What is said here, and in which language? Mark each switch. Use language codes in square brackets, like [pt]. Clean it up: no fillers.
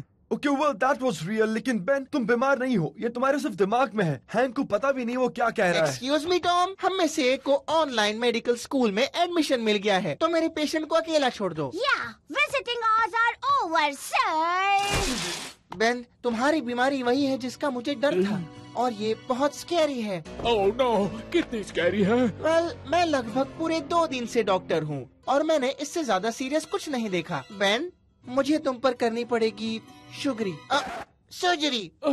[en] okay well that was real, [hi] लेकिन Ben तुम बीमार नहीं हो, ये तुम्हारे सिर्फ दिमाग में है। हैंक को पता भी नहीं वो क्या कह रहा है। एक्सक्यूज मी टॉम, हम में से एक को ऑनलाइन मेडिकल स्कूल में एडमिशन मिल गया है, तो मेरे पेशेंट को अकेला छोड़ दो। [en] Yeah, visiting hours are over, sir. [hi] Ben, तुम्हारी बीमारी वही है जिसका मुझे डर था, और ये बहुत स्कैरी है। ओह नो, कितनी स्कैरी है। वेल, मैं लगभग पूरे 2 दिन से डॉक्टर हूँ और मैंने इससे ज्यादा सीरियस कुछ नहीं देखा। बेन, मुझे तुम पर करनी पड़ेगी सर्जरी।